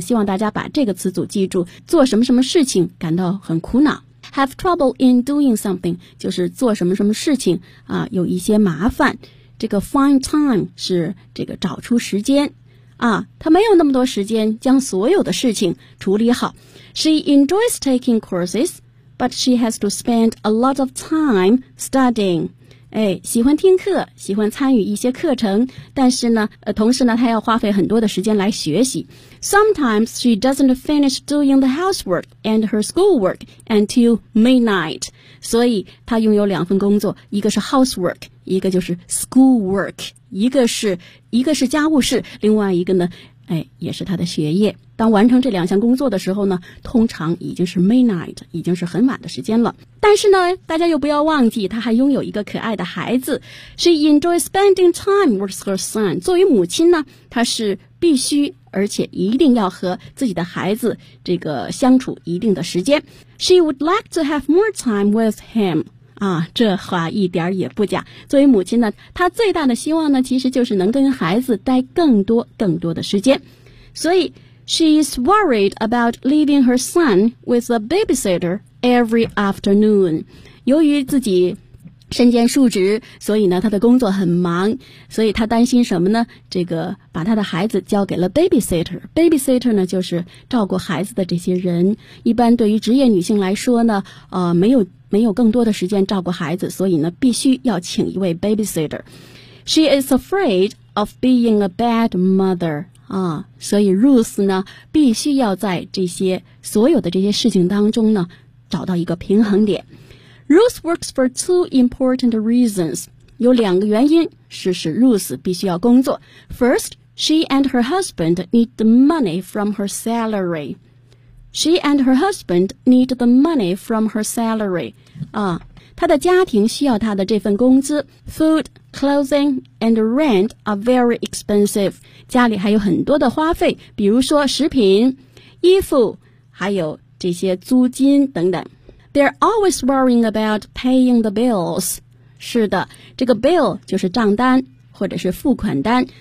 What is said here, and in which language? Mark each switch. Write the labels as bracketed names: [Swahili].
[Chinese] 希望大家把这个词组记住，做什么什么事情感到很苦恼。 [English] Have trouble in doing something, [Chinese] 就是做什么什么事情啊有一些麻烦。这个 find time 是这个找出时间。啊她没有那么多时间将所有的事情处理好。 [English] She enjoys taking courses. But she has to spend a lot of time studying. [Chinese] 喜欢听课，喜欢参与一些课程，但是呢，同时呢，她要花费很多的时间来学习。 [English] Sometimes she doesn't finish doing the housework and her schoolwork until midnight. [Chinese] 所以她拥有两份工作，一个是 housework, 一个就是 schoolwork, 一个是家务事，另外一个呢，也是她的学业。当完成这两项工作的时候呢，通常已经是 midnight, 已经是很晚的时间了。但是呢，大家又不要忘记，她还拥有一个可爱的孩子。 [English] She enjoys spending time with her son. [Chinese] 作为母亲呢，她是必须而且一定要和自己的孩子这个相处一定的时间。 [English] She would like to have more time with him. [Chinese] 这话一点也不假。作为母亲呢，她最大的希望呢，其实就是能跟孩子待更多更多的时间。 [English] 所以She is worried about leaving her son with a babysitter every afternoon. [Chinese] 由于自己身兼数职，所以呢，她的工作很忙，所以她担心什么呢？这个把她的孩子交给了 babysitter. Babysitter 呢，就是照顾孩子的这些人。一般对于职业女性来说呢，没有更多的时间照顾孩子，所以呢，必须要请一位 babysitter. [English] She is afraid of being a bad mother. [Chinese] 所以 Ruth 呢必须要在这些所有的这些事情当中呢找到一个平衡点。 [English] Ruth works for two important reasons. [Chinese] 有两个原因是使 Ruth 必须要工作。 [English] First, she and her husband need the money from her salary. She and her husband need the money from her salary. [Chinese] 她的家庭需要她的这份工资。 [English] Food,Clothing and rent are very expensive. [Chinese] 家里还有很多的花费，比如说食品、衣服，还有这些租金等等。 [English] They're always worrying about paying the bills. [Chinese] 是的，这个 bill 就是账单，或者是付款单。